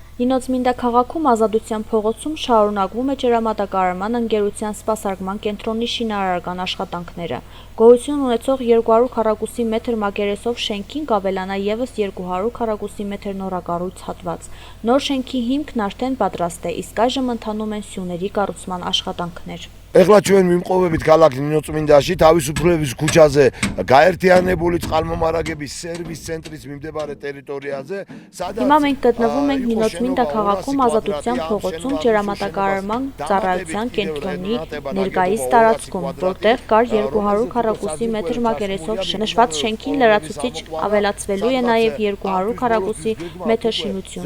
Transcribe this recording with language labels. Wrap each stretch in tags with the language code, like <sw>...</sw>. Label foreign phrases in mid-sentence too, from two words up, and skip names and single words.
<hy>Լինոց-Մինդա քաղաքում Ազատության փողոցում շարունակվում է ջրամատակարարման ընկերության սպասարկման կենտրոնի շինարարական աշխատանքները։ Գոյություն ունեցող 200 քառակուսի մետր մակերեսով շենքին կավելանա ևս 200 քառակուսի մետր նորակառույց հատված։ Նոր շենքի հիմքն արդեն պատրաստ է, իսկ այժմ ընթանում են սյուների կառուցման աշխատանքներ։</hy> <ka>Եղլա ჩვენ მიმყովებით ქალაქ Լինոց-Მინდაში თავისუფლების ქუჩაზე გაერთიანებული წყალმომარაგების სერვის ცენტრის მიმდებარე ტერიტორიაზე,</ka> <hy>Հիմա մենք գտնվում ենք Լինոց-Մինդա քաղաքում Ազատության փողոցում ջրամատակարարման ծառայության կենտրոնի ներկայիս տարածքում, որտեղ կար 200 քառակուսի մետր մակերեսով նշված շենքին լրացուցիչ ավելացվելու է նաև 200 քառակուսի մետր շինություն,</hy>